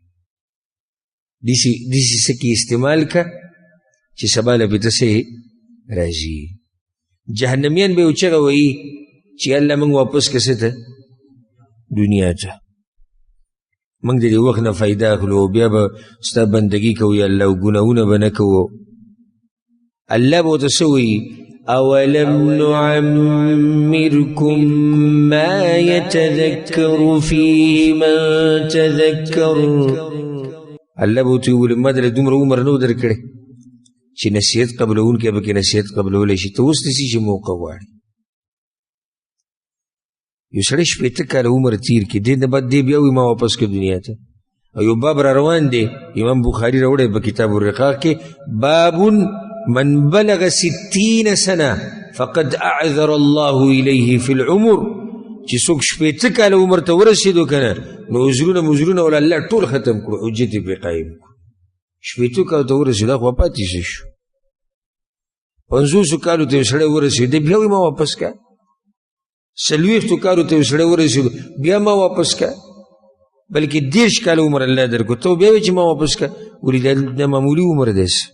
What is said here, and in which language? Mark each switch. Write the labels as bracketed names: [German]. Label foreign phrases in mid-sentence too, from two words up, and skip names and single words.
[Pashto] داسې څه کې استعمال که چې سبا له پې ته څه راځي جهنمیان به یې چغه وایي چې الله موږ واپس که څه ته دنیا ته موږ د دې وخت نه فایده اخلو بیا به ستا بندګي کوو یا الله ګناهونه به نه کوو الله به ورته څه وایي [Arabic] أولم نعمركم ما يتذكر فيه من تذكر [Pashto] الله به ورته وویل ما درله دومره عمر نه و درکړی چې نصیحت قبلونکی به کې نصیحت قبلولی شي ته اوس داسې چې موقع غواړي یو سړی 80 کاله عمر تیر کړي دې نه بعد دې بیا وایي ما واپس کړ دنیا ته او یو باب را روان دی امام بخاري راوړی په کتاب الرقاق کې [Arabic] باب من بلغ 60 سنه فقد اعذر الله الیه فی العمر [Pashto] چې څوک 80 کاله عمر ته ورسېدو که نه نو عذرونه ول الله ټول ختم کړو حجت یې پرې قایم کړو 80 کالو ته ورسېدو خو پاتې شو 50 کالو ته یو سړی ورسېد بیا وایي ما واپس که 40 کالو ته یو سړی ورسېدو بیا ما واپس که بلکې 30 کاله عمر الله درکړو ته بیا وایي چې ما واپس که ولې دا معمولي عمر دی